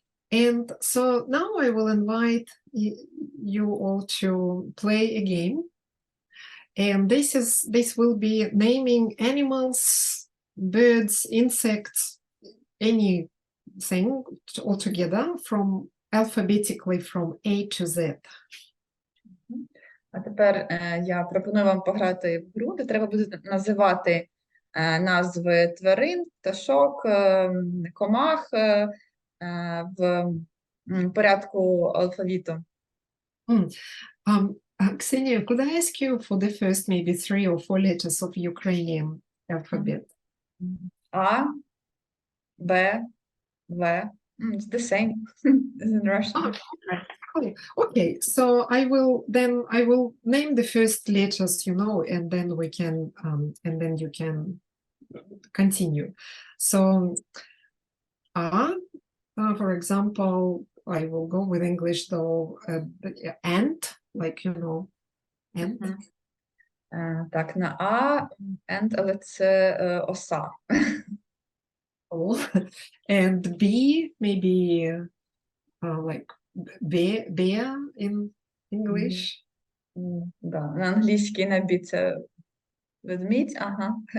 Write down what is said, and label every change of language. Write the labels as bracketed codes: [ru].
[en] And so now I will invite you all to play a game. And this will be naming animals, birds, insects, anything altogether from alphabetically from A to Z. [uk] А тепер я пропоную вам пограти в гру, де треба буде називати назви тварин, пташок, комах в порядку алфавіту. [en] Ksenia, could I ask you for the first maybe 3 or 4 letters of Ukrainian alphabet? [uk] А, Б, В. [en] It's the same as in Russian. Oh, okay. Okay, so I will name the first letters, and then we can and then you can continue. So for example, I will go with English though, ant, like And, Мгм. [uk] Так, на А, [en] and, [uk] але це оса. O. [en] And B, maybe like bear in English. [uk] Да, на англійській на бі це ведмідь, ага.